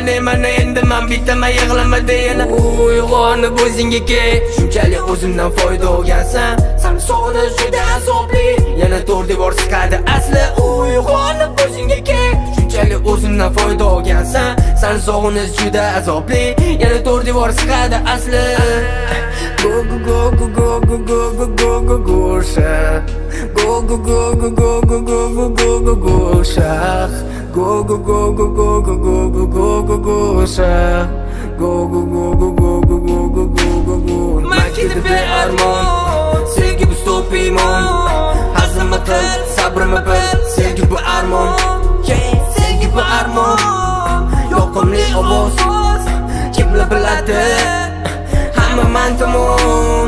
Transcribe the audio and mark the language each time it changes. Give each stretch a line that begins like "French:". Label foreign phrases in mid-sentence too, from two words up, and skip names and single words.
Uzbek: Mana endi men bittaman, yig'lamadim. Yana uyg'onib o'zingga kel, shunchalik o'zimdan foyda olgansan. Seni sog'inish juda azobli, yana to'r devor siqadi asli. Uyg'onib o'zingga kel, shunchalik o'zimdan foyda olgansan. Seni sog'inish juda azobli, yana to'r devor siqadi asli.
English: Go go go go go go go go go go go shah. Go go go go go go go go go go go shah. Go go go go go go go go go go go shah. Go go go go go go go go go go go.
Uzbek: Makka be armon, sevgi bu so'p iymon. Hazmma qil, sabrma bil, sevgi bu armon. Sevgi bu armon, yoqimli ovoz. Kimlar biladi? Hamma men tomon.